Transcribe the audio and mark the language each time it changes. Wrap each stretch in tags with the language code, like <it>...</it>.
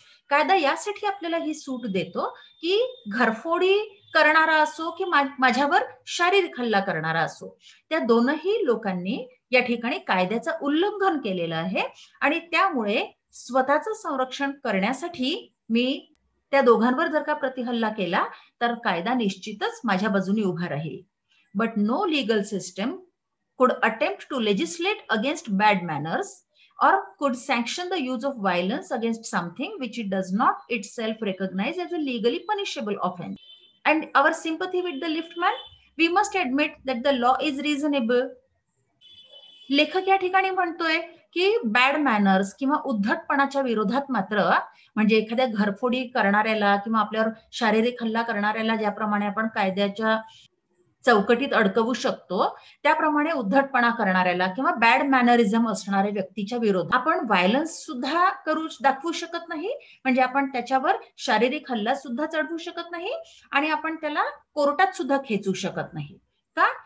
<mr>कायदा यासाठी आपल्याला ही सूट देतो की घरफोडी करणारा असो की माझ्यावर शारीरिक हल्ला करणारा असो, त्या दोनही लोकांनी या ठिकाणी कायद्याचं उल्लंघन केलेलं आहे आणि त्यामुळे स्वतःचं संरक्षण करण्यासाठी मी त्या दोघांवर जर का प्रतिहल्ला केला तर कायदा निश्चितच माझ्या बाजूने उभा राहील.</mr> <en>But no legal system could attempt to legislate against bad manners or could sanction the use of violence against something which it does not itself recognize as a legally punishable offense. And our sympathy with the liftman, we must admit that the law is reasonable.</en> <mr>लेखक या ठिकाणी म्हणतोय की bad manners किंवा उद्धटपणाच्या विरोधात मात्र, म्हणजे एखाद्या घरफोडी करणाऱ्याला किंवा आपल्यावर शारीरिक हल्ला करणाऱ्याला ज्याप्रमाणे आपण कायद्याच्या चौकटीत अडकवू शकतो, त्याप्रमाणे उद्धटपणा करणाऱ्याला किंवा बॅड मॅनरिझम असणाऱ्या व्यक्तीच्या विरोधात आपण व्हायलन्स सुद्धा दाखवू शकत नाही, म्हणजे आपण त्याच्यावर शारीरिक हल्ला सुद्धा चढवू शकत नाही आणि आपण त्याला कोर्टात सुद्धा खेचू शकत नाही. का?</mr>